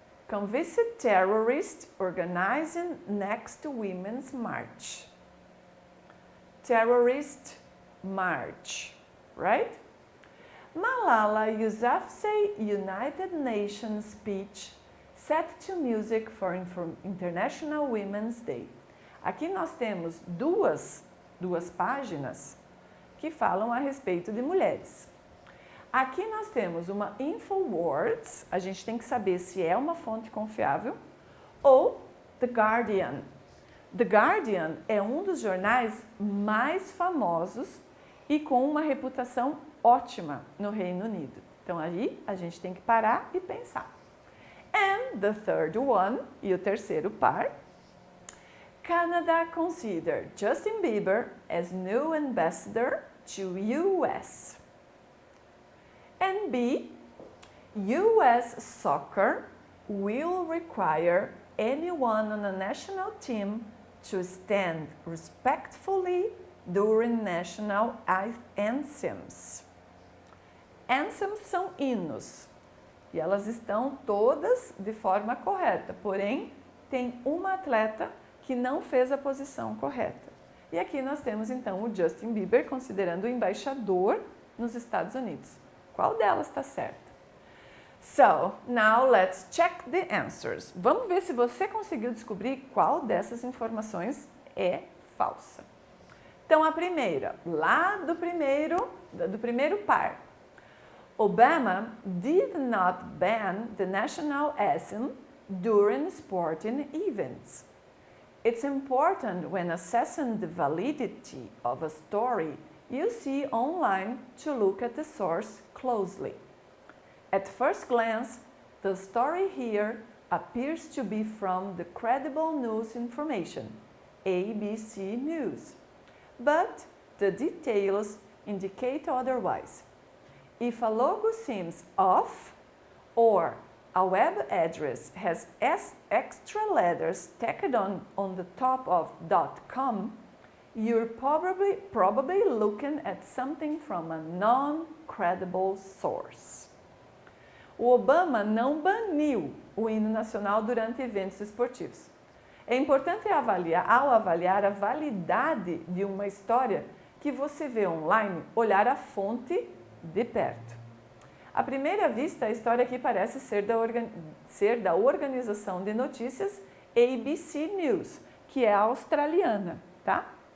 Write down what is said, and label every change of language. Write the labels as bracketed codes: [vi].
[en] Convicted terrorist organizing next Women's March. Terrorist march, right? Malala Yousafzai United Nations speech set to music for International Women's Day. [pt] Aqui nós temos duas páginas que falam a respeito de mulheres. Aqui nós temos uma InfoWords, a gente tem que saber se é uma fonte confiável, ou The Guardian. The Guardian é um dos jornais mais famosos e com uma reputação ótima no Reino Unido. Então aí a gente tem que parar e pensar. [en] And the third one, [pt] e o terceiro par, [en] Canada considered Justin Bieber as new ambassador to US. And B, US soccer will require anyone on a national team to stand respectfully during national anthems. [pt] Anthems são hinos e elas estão todas de forma correta, porém tem uma atleta que não fez a posição correta. E aqui nós temos então o Justin Bieber considerando o embaixador nos Estados Unidos. Qual delas está certa? [en] So, now let's check the answers. [pt] Vamos ver se você conseguiu descobrir qual dessas informações é falsa. Então, a primeira, lá do primeiro par. [en] Obama did not ban the national anthem during sporting events. It's important when assessing the validity of a story you see online to look at the source closely. At first glance, the story here appears to be from the credible news information, ABC News, but the details indicate otherwise. If a logo seems off or a web address has extra letters tacked on the top of .com, you're probably looking at something from a non-credible source. [pt] O Obama não baniu o hino nacional durante eventos esportivos. É importante ao avaliar a validade de uma história que você vê online, olhar a fonte de perto. À primeira vista, a história aqui parece ser da organização de notícias ABC News, que é australiana, tá?